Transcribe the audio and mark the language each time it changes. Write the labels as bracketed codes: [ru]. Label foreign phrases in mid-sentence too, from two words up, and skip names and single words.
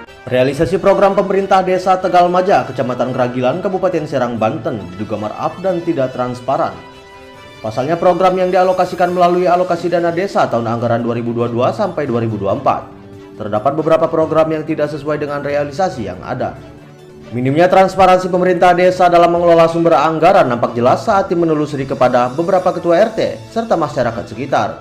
[id] Realisasi program pemerintah Desa Tegalmaja, Kecamatan Keragilan, Kabupaten Serang, Banten diduga markup dan tidak transparan. Pasalnya program yang dialokasikan melalui alokasi dana desa tahun anggaran 2022 sampai 2024. Terdapat beberapa program yang tidak sesuai dengan realisasi yang ada. Minimnya transparansi pemerintah desa dalam mengelola sumber anggaran nampak jelas saat tim menelusuri kepada beberapa ketua RT serta masyarakat sekitar.